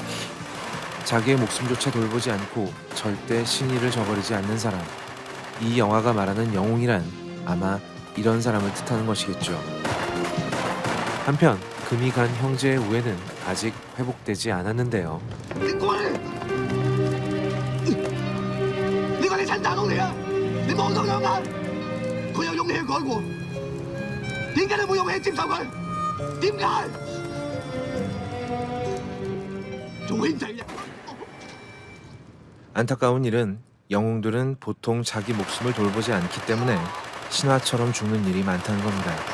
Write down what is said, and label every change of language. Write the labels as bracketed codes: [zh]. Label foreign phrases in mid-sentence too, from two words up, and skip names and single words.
[ko] 자기의 목숨조차 돌보지 않고 절대 신의를 저버리지 않는 사람. 이 영화가 말하는 영웅이란 아마 이런 사람을 뜻하는 것이겠죠. 한편 금이 간 형제의 우애는 아직 회복되지 않았는데요. [yue] 你過嚟！呢個你親大佬嚟啊！你望到兩眼，佢有勇氣去改過，點解你冇勇氣接受佢？點解？做兄弟嘅。 [ko] 안타까운 일은 영웅들은 보통 자기 목숨을 돌보지 않기 때문에 신화처럼 죽는 일이 많다는 겁니다.